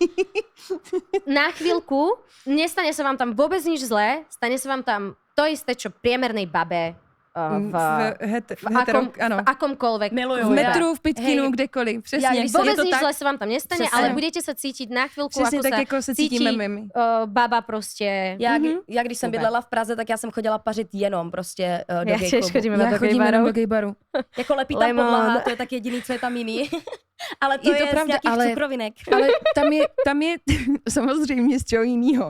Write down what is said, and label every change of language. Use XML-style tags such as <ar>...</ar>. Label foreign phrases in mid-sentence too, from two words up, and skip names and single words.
<sk>Na chvíľku, nestane sa vám tam vôbec nič zlé, stane sa vám tam to isté, čo priemernej babe v akomkoľvek.</sk> <cs>V metru, v Pitkinu, kdekoliv. Přesně.</cs> <sk>Vôbec nič zle sa vám tam nestane, ale budete sa cítiť na chvíľku,</sk> <cs>přesně</cs> <sk>ako</sk> <cs>tak, jako se cítí baba prostě. Já když jsem bydlela v Praze, tak já jsem chodila pařit jenom prostě do gay klubu. Já chodím do gaybaru. Jako lepí tam podlaha, to je tak jediný, co je tam jiný. Ale to je z nějakých cukrovinek. Ale tam je samozřejmě z čeho jinýho.</cs>